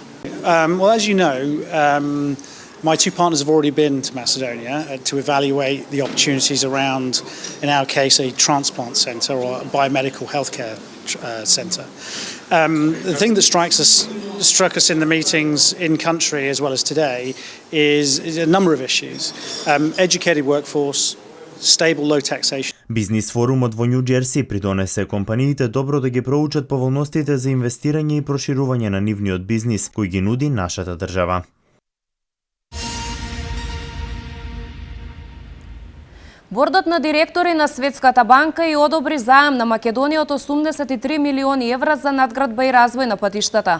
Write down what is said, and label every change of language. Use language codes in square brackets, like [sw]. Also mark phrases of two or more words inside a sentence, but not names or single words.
[en] Well, as you know, my two partners have already been to Macedonia to evaluate the opportunities around, in our case, a transplant centre or a biomedical healthcare centre. The thing that struck us in the meetings in country as well as today is a number of issues. Educated workforce, stable low taxation. [mk] Бизнис форумот во Нью Џерси придонесе компаниите добро да ги проучат поволностите за инвестирање и проширување на нивниот бизнис кој ги нуди нашата држава. Бордот на директори на Светската банка и одобри заем на Македонија од 83 милиони евра за надградба и развој на патиштата.